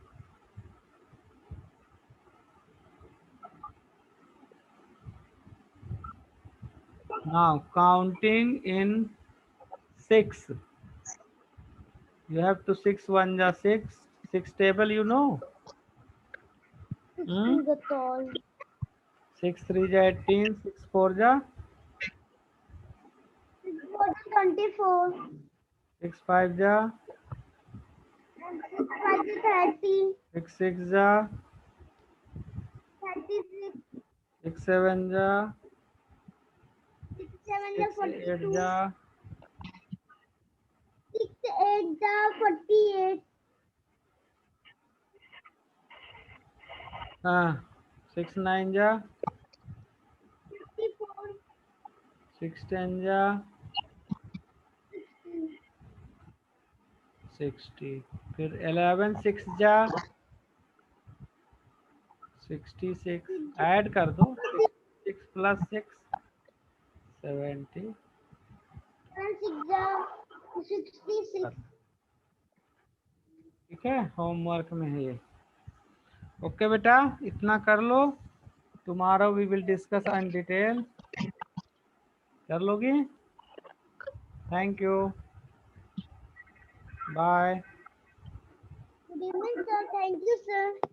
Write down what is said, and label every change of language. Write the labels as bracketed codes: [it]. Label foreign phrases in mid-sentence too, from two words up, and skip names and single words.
[en] Now counting in 6. You have to 6 1 ja 6. 6 table you know? 16 the tall. 6 3 ja 18. 6 4 ja 24. 6 5 ja 6 5 is 30. 6 6 ja 36. 6 7 ja 6 7 6 8 42. ja 6 8 48. 6 9 ja 54. 6 10 ja 60. [hi] फिर 11 6 जा 66. ऐड कर दो 6 प्लस 6 70. 66. ठीक है, होमवर्क में है ये. ओके बेटा, इतना कर लो. [en] Tomorrow we will discuss in detail. [hi] कर लोगी? [en] Thank you. Bye. Good evening, sir. Thank you, sir.